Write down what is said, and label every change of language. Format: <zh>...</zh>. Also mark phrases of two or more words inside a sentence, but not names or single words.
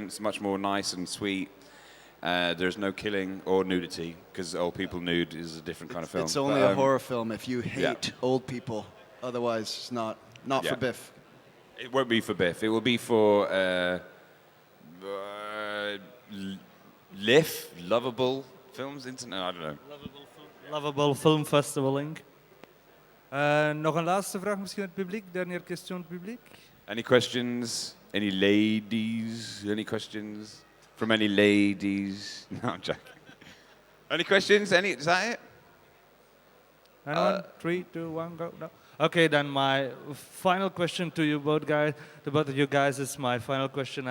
<en>It's much more nice and sweet. There's no killing or nudity, because old people nude is a different kind of film. It's only a horror film if you hate old people. Otherwise, it's not for BIFFF. It won't be for BIFFF. It will be for lovable films. I don't know. Lovable Film Festivaling.</en> <nl>Nog een laatste vraag misschien uit het publiek.</nl> <fr>Dernière question</fr> <nl>uit het publiek.</nl> <en>Any questions? Any ladies? Any questions from any ladies? No, I'm joking. Any questions? Is that it? Anyone? 3, 2, 1, go. No. Okay, then my final question to you both guys, to both of you guys, is my final question.</en>